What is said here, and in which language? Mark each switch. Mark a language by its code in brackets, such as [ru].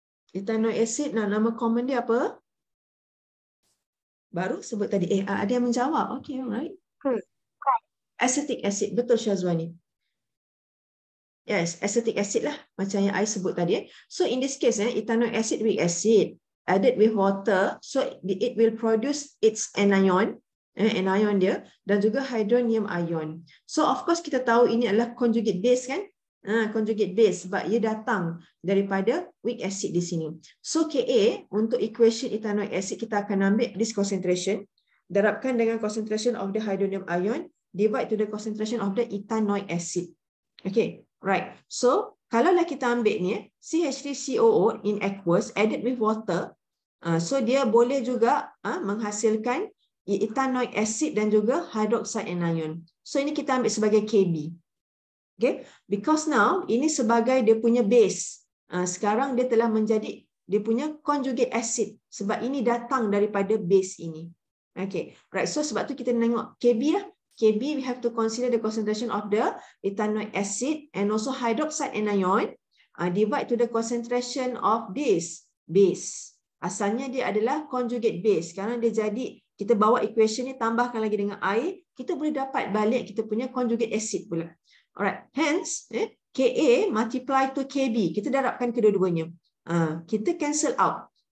[ms] Ethanoic acid, nama common dia apa? Baru sebut tadi. Ada yang menjawab. Okay, alright. Acetic acid. Betul Syazwani. Yes, acetic acid lah. Macam yang I sebut tadi. [en] So in this case, ethanoic acid, weak acid, added with water. So it will produce its anion. [ms] Anion dia. Dan juga hydronium ion. So of course kita tahu ini adalah conjugate base kan? Conjugate base sebab ia datang daripada weak acid di sini. [en] So Ka [ms] untuk [en] equation ethanoic acid [ms] kita akan ambil [en] this concentration, [ms] darabkan dengan [en] concentration of the hydronium ion, divide to the concentration of the ethanoic acid. Okay, right. [ms] So kalaulah kita ambil ni CH3COO in aqueous added with water, so dia boleh juga menghasilkan ethanoic acid dan juga hydroxide anion. So ini kita ambil sebagai Kb. Okay, [en] because now [ms] ini sebagai dia punya base. Sekarang dia telah menjadi dia punya conjugate acid sebab ini datang daripada base ini. Okay, right. So sebab tu kita tengok Kb lah. [en] Kb we have to consider the concentration of the ethanoic acid and also hydroxide anion divide to the concentration of this base. [ms] Asalnya dia adalah conjugate base. Sekarang dia jadi kita bawa equation ni tambahkan lagi dengan air, kita boleh dapat balik kita punya conjugate acid pula. [en] Alright, hence Ka multiply to Kb. [ms] Kita darabkan kedua-duanya. Kita cancel out.